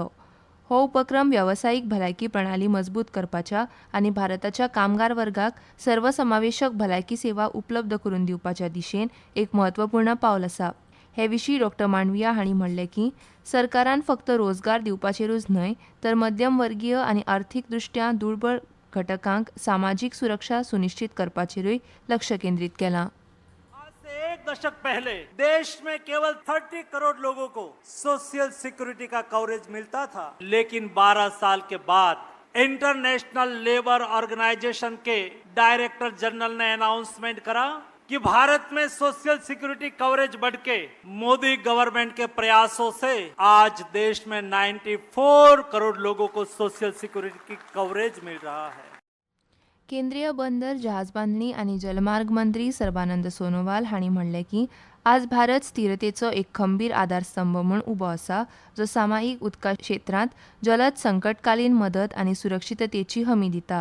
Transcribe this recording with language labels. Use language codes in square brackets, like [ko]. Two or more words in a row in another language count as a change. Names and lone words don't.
[kok] हो उपक्रम वेवसायीक भलायकी प्रणाली मजबूत करपाच्या आनी भारताच्या कामगार वर्गाक सर्वसमावेशक भलायकी सेवा उपलब्ध करून दिवपाच्या दिशेन एक म्हत्वपूर्ण पावल आसा. हे विशीं डॉ. मांडविया हांणी म्हणलें की सरकारान फक्त रोजगार दिवपाचेरूच न्हय तर मध्यमवर्गीय आनी अर्थीकदृश्ट्या दुर्बळ घटकांक सामाजीक सुरक्षा सुनिश्चित करपाचेरूय लक्ष केंद्रीत केलां. [hi] आज से 1 दशक पहले देश में केवल 30 करोड़ लोगों को [en] social security [hi] का कवरेज मिलता था, लेकिन 12 साल के बाद इंटरनेशनल लेबर ऑर्गेनाइजेशन के [en] director general [hi] ने अनाउंसमेंट करा कि भारत में [en] social security coverage [hi] बढ़ के मोदी गवर्नमेंट के प्रयासों से आज देश में 94 करोड़ लोगों को [en] social security [hi] की कवरेज मिल रहा है. [kok] केंद्रीय बंदर जहाजबांधणी आनी जलमार्ग मंत्री सर्बानंद सोनोवाल हांणी म्हणलें की आज भारत स्थिरतेचो एक खंबीर आधारस्तंभ म्हूण उबो आसा जो सामायिक उदका क्षेत्रांत जलद संकटकालीन मदत आनी सुरक्षिततेची हमी दिता.